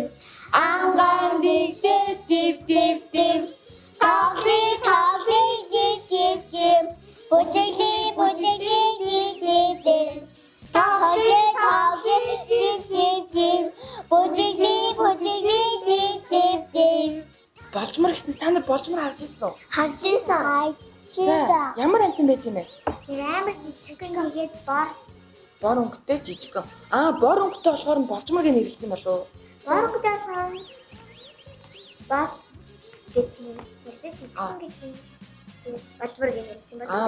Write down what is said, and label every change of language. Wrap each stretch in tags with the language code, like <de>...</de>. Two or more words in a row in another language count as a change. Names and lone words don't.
<mn>Ангаан дигдээд жив жив див. Тавли жив жив жив. Бүжигли див див див. Тавли жив жив жив. Бүжигли див див див. Болжмор гэснээс та нар болжмор харж ирсэн үү? Харж ирсэн. За, ямар амтан байт юм бэ? Тэр амар жижигхэн нэгэд бор. Бор өнгөтэй жижигхэн. Бор өнгөтэй болохоор болжмор гэж нэрлэлсэн болов уу? Бор өнгөтэй болохоор бас бидний жижигхэн гэж болжмор гэж нэрлсэн байна.</mn>